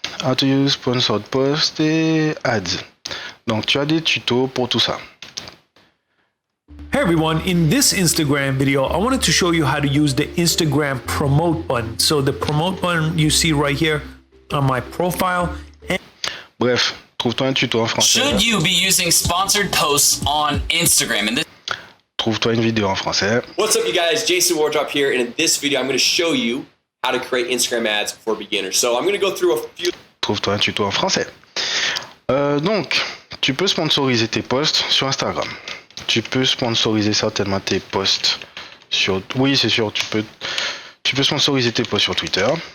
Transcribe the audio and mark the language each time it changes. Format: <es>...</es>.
<en>How to use sponsored post et ads.</en> <fr>Donc, tu as des tutos pour tout ça.</fr> <en>Hey everyone, in this Instagram video, I wanted to show you how to use the Instagram promote button. So the promote button you see right here on my profile.</en> <fr>Bref, trouve-toi un tuto en français.</fr> <en>Should you be using sponsored posts on Instagram? And this</en> <fr>Trouve-toi une vidéo en français.</fr> <en>What's up, you guys? Jason Wardrop here, and in this video, I'm going to show you how to create Instagram ads for beginners. So I'm going to go through a few.</en> <fr>Trouve-toi un tuto en français. Donc, tu peux sponsoriser tes posts sur Instagram. Tu peux sponsoriser certainement tes posts sur... Oui, c'est sûr, tu peux sponsoriser tes posts sur Twitter.</fr>